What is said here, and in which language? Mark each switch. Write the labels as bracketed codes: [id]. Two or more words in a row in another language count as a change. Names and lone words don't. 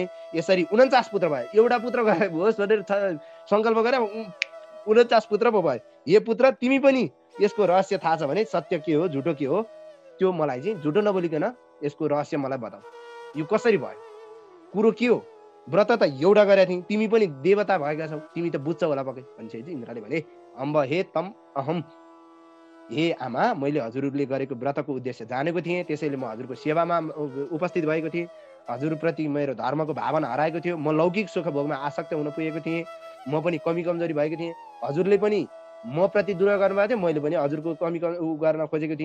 [ne] यसरी 49 पुत्र भयो, एउटा पुत्र होस् भनेर सङ्कल्प गरे, 49 पुत्र पो भयो। हे पुत्र, तिमी पनि यसको रहस्य थाहा छ भने सत्य के हो झुटो के हो त्यो मलाई चाहिँ झुटो नबोलिकन यसको रहस्य मलाई बताऊ, यो कसरी भयो, कुरो के हो? व्रत त एउटा गरेका थियौ, तिमी पनि देवता भएका छौ, तिमी त बुझ्छौ होला पक्कै भनिसकेपछि इन्द्रले भने, [sa] अम्ब हे तम अहम, [ne] हे आमा, मैले हजुरले गरेको व्रतको उद्देश्य जानेको थिएँ, त्यसैले म हजुरको सेवामा उपस्थित भएको थिएँ। हजुरप्रति मेरो धर्मको भावना हराएको थियो, म लौकिक सुख भोगमा आसक्त हुन पुगेको थिएँ, म पनि कमी कमजोरी भएको थिएँ। हजुरले पनि म प्रति दुर्गा गर्नुभएको थियो, मैले पनि हजुरको कमी गर्न खोजेको थिएँ।